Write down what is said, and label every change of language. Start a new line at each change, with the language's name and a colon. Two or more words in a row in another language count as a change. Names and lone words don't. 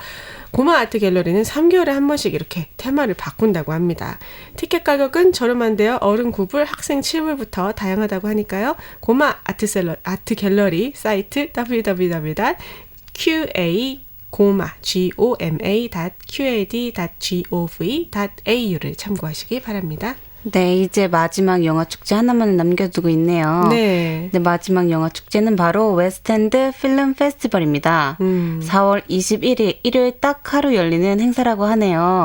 Korean: 고마 아트 갤러리는 3개월에 한 번씩 이렇게 테마를 바꾼다고 합니다. 티켓 가격은 저렴한데요. 어른 9불, 학생 7불부터 다양하다고 하니까요. 고마 아트 갤러리 사이트 www.goma.qad.gov.au를 참고하시기 바랍니다. 네, 이제 마지막 영화 축제 하나만 남겨두고 있네요. 네. 네, 마지막 영화 축제는 바로 웨스트엔드 필름 페스티벌입니다. 4월 21일 일요일 딱 하루 열리는 행사라고 하네요.